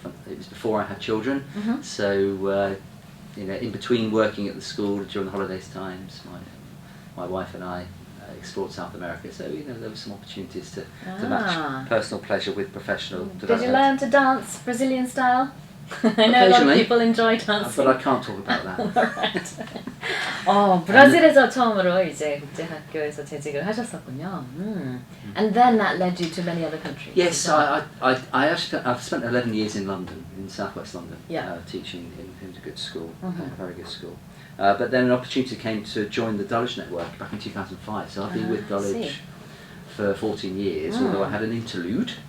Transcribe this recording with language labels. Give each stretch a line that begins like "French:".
English: It was before I had children, so in between working at the school during the holidays times, my wife and I explored South America. So there were some opportunities to match personal pleasure with professional Did development. you learn to dance Brazilian style? I know a lot of people enjoy dancing. But I can't talk about that. Right.
Korean: 브라질에서 처음으로 이제 국제학교에서 재직을 하셨었군요.
English: And then that led you to many other countries. Yes, I've spent 11 years in London, in southwest London, teaching in a good school, a very good school. But then an opportunity came to join the Dulwich network back in 2005. So I've been with Dulwich for 14 years, although I had an interlude.